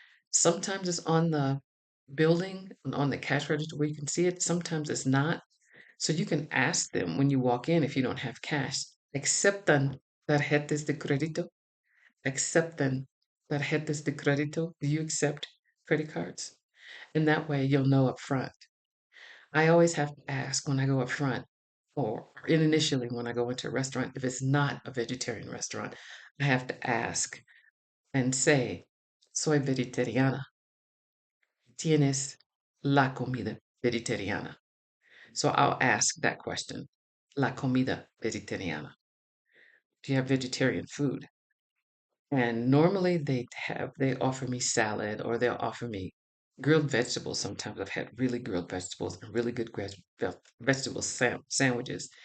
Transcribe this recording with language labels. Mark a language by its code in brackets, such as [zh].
[en] Sometimes it's on the building, on the cash register where you can see it. Sometimes it's not. So you can ask them when you walk in if you don't have cash. [es] ¿Aceptan tarjetas de crédito? ¿Aceptan tarjetas de crédito? [en] Do you accept credit cards? And that way you'll know up front. I always have to ask when I go up front or initially when I go into a restaurant, if it's not a vegetarian restaurant, I have to ask and say, [es] soy vegetariana. ¿Tienes la comida vegetariana? [en] So I'll ask that question. [es] La comida vegetariana. [en] Do you have vegetarian food? And normally they offer me salad or they'll offer me grilled vegetables. Sometimes I've had really grilled vegetables and really good vegetable sandwiches.